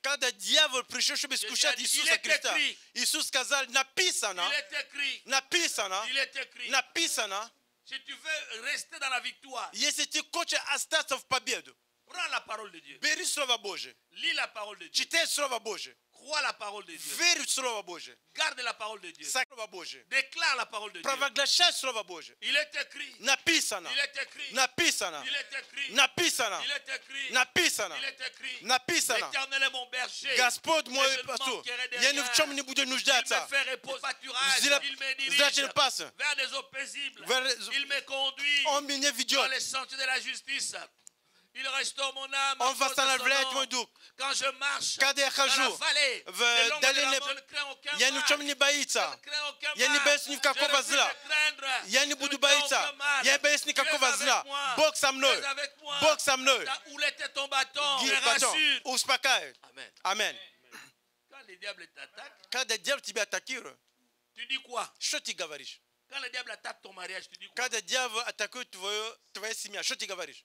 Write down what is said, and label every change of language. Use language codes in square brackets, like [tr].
[ru] Когда дьявол пришел, чтобы искушать Иисуса Христа, Иисус сказал, написано, [fr] il est écrit, [ru] написано, [fr] il est écrit. [ru] написано, [fr] Si tu veux rester dans la victoire, [ru] если ты хочешь остаться в победу, [fr] prends la parole de Dieu. [ru] бери Слово Божие, [fr] Lis la parole de Dieu. [ru] читай Слово Божие, [fr] Crois la parole de Dieu. [ru] верь в Слово Божие, [fr] Garde la parole de Dieu. [ru] Слово Божие, [fr] Déclare la parole de Dieu. [ru] провозглашай Слово Божие. [fr] Il est écrit. [ru] Написано, [fr] Il est écrit. [ru] написано, [fr] Il est écrit. [ru] написано, [fr] Il est écrit. [ru] написано, [fr] Il est écrit. [ru] написано. [fr] L'Éternel est mon berger. [ru] Господь [fr] Et [ru] мой [fr] je ne [ru] пастух, [fr] manquerai de [ru] я ни в [fr] rien. [ru] чем не буду [fr] Il me [ru] нуждаться. [fr] fait reposer pâturage. [ru] Зла- [fr] Il me dirige [ru] злачный пас. [fr] vers des eaux paisibles. [ru] Vers- [fr] Il me conduit [ru] Он меня [fr] dans [ru] ведет, [fr] les sentiers de la justice. Il restaure mon âme. [ru] Он [fr] à cause de son [ru] восстанавливает [fr] nom. [ru] мой дух. [fr] Quand je marche [ru] Когда я [fr] dans la [ru] хожу [fr] vallée, [ru] в [fr] de l'ombre de la [ru] долине, [fr] mort, je ne crains aucun [ru] я ни в чем [fr] mal. [ru] не [fr] Je [ru] боится. [fr] ne crains aucun [ru] Я не [fr] mal. [ru] боюсь никакого [fr] Je refuse [ru] зла. [fr] de craindre. [ru] Я не [fr] Je [ru] буду [fr] ne crains [ru] бояться. [fr] aucun mal. [ru] Я не боюсь [fr] Tu es [ru] никакого [fr] avec [ru] зла. [fr] moi. [ru] Бог со [fr] Tu [ru] мной. [fr] es avec moi. [ru] Бог со мной. [fr] Où était ton bâton? Me [ru] Батон [fr] rassure. [ru] успокаивает. [fr] Amen. [ru] Аминь. [fr] Quand le diable t'attaque, [ru] Когда дьявол тебя атакирует, [fr] tu dis quoi? [ru] что ты говоришь? [fr] Quand le diable attaque ton mariage, tu dis quoi? [ru] Когда дьявол атакует твоя семья, что ты говоришь?